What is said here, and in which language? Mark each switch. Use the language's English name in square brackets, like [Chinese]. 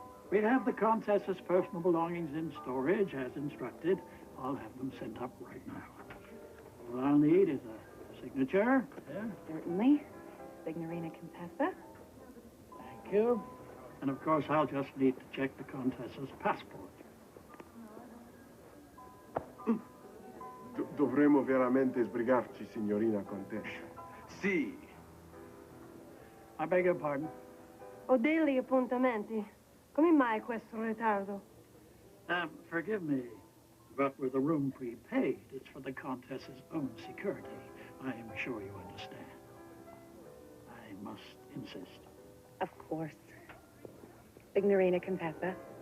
[English] We have the Contessa's personal belongings in storage, as instructed. I'll have them sent up right now. All I'll need is a signature. There. Certainly. Signorina Contessa. Thank you. And of course, I'll just need to check the Contessa's passport. [Italian] Dovremmo veramente sbrigarci, signorina Contessa. Sì. [English] I beg your pardon? [Italian] Ho degli appuntamenti. Come mai questo ritardo? [English] Forgive me, but with the room prepaid, it's for the Contessa's own security. I am sure you understand. I must insist. Of course. Signorina Contessa.